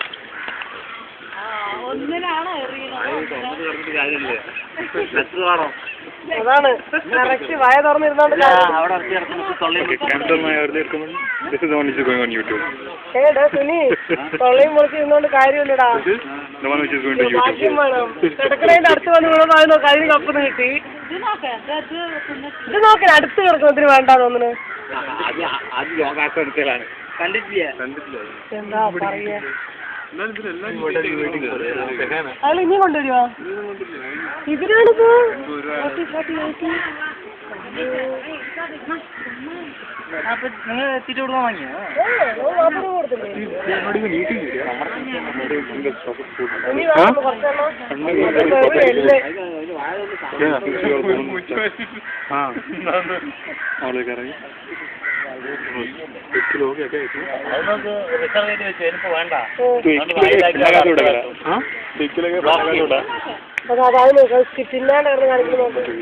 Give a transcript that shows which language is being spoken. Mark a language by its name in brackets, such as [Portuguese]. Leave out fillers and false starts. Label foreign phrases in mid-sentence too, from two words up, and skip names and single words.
[Malayalam] ഒന്നിനാണോ എറിയുന്നത്? കാര്യമില്ലേ? അതാണ് കറക്റ്റ് വായ തുറന്നിരുന്നോണ്ട് [English] Cancel my earlier comment. This is the one which is going on YouTube. [Malayalam] ഏടാ സുനി തൊള്ളയും മുറിച്ച് ഇരുന്നോണ്ട് കാര്യമില്ലടാ. [English] This is the one which is going to YouTube. [Malayalam] ഭാഗ്യം വേണം. കിടക്കണേന്റെ അടുത്ത് വന്ന് വീണതായി നോക്കാം. അതിന് കപ്പൊന്ന് കിട്ടി. ഇത് നോക്കാൻ അടുത്ത് കിടക്കുന്നതിന് വേണ്ടാ തോന്നുന്നു. എന്താ പറയാ അയാൾ ഇനി കൊണ്ടുവരുവാ ഇതിനാണിപ്പോ നിങ്ങൾ എത്തിയിട്ട് കൊടുക്കാൻ വാങ്ങിയോ [Hindi] किलो हो गया क्या इसमें? [Malayalam] വേണ്ട പിന്നാണ്ട് കിടന്ന് കാണിക്കുന്നു